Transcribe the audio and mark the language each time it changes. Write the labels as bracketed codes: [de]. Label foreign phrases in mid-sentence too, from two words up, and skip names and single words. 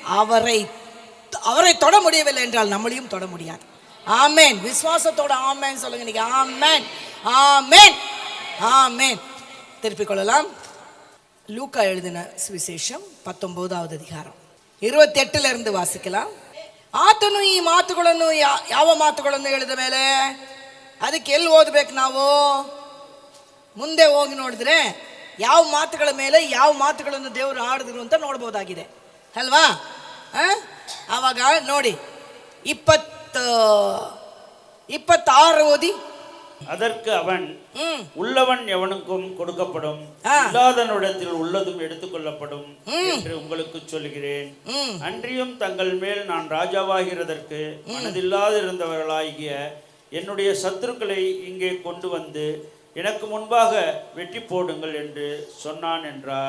[ta] அவரை தொட முடியவில்லை என்றால் நம்மளையும் தொட முடியாது. ஆமென். விசுவாசத்தோட ஆமென் சொல்லுங்க நீங்க. ஆமென், ஆமென், ஆமென். திருப்பிக் கொள்ளலாம். லூக்கா எழுதின சுவிசேஷம் 19வது அதிகாரம் 28 இருந்து வாசிக்கலாம். [kn] ಆತನು ಈ ಮಾತುಗಳನ್ನು ಯಾವ ಮಾತುಗಳನ್ನು ಹೇಳಿದ ಮೇಲೆ ಅದಕ್ಕೆ ಎಲ್ಲಿ ಓದಬೇಕು ನಾವು? ಮುಂದೆ ಹೋಗಿ ನೋಡಿದ್ರೆ ಯಾವ ಮಾತುಗಳ ಮೇಲೆ ಯಾವ ಮಾತುಗಳನ್ನು ದೇವರು ಆಡಿದ್ರು ಅಂತ ನೋಡ್ಬೋದಾಗಿದೆ ಅಲ್ವಾ? ಆವಾಗ ನೋಡಿ 26 ಓದಿ. [ta] அதற்கு அவன், உள்ளவன் எவனுக்கும் கொடுக்கப்படும், இல்லாதவனிடத்தில் உள்ளதும் எடுத்துக்கொள்ளப்படும் என்று உங்களுக்கு சொல்கிறேன். அன்றியும் தங்கள் மேல் நான் ராஜாவாகிறதற்கு மனதில்லாதிருந்தவர்களாகிய என்னுடைய சத்துருக்களை இங்கே கொண்டு வந்து எனக்கு முன்பாக வெட்டி போடுங்கள் என்று சொன்னான் என்றார்.